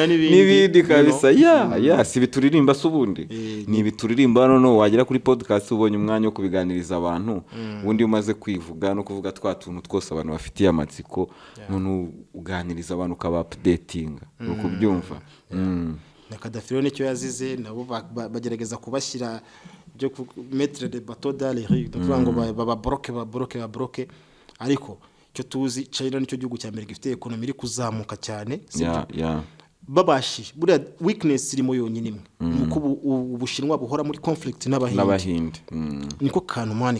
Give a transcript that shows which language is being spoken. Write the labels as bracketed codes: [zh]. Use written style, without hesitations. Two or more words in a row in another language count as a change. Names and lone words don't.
[rw] n'ibindi kabisa si bituririmba subundi ni bituririmba none wagera kuri podcast ubonye umwanya wo kubiganiriza abantu ubundi umaze kwivuga no kuvuga twatuntu twose abantu bafitiye amatsiko none uganiriza abantu ukaba updating uko byumva na Gaddafi rero nicyo yazize nabo bagerageza kubashyira byo [fr] mettre de bateau dans les rues [rw] ndavuga ngo baba bloque ariko cyo tuzi China nicyo gihugu cya mbere gifite economy iri kuzamuka cyane babashi buriya weakness irimo yonyine imwe nuko ubushinwa buhora muri conflict n'abahinde niko kantu mani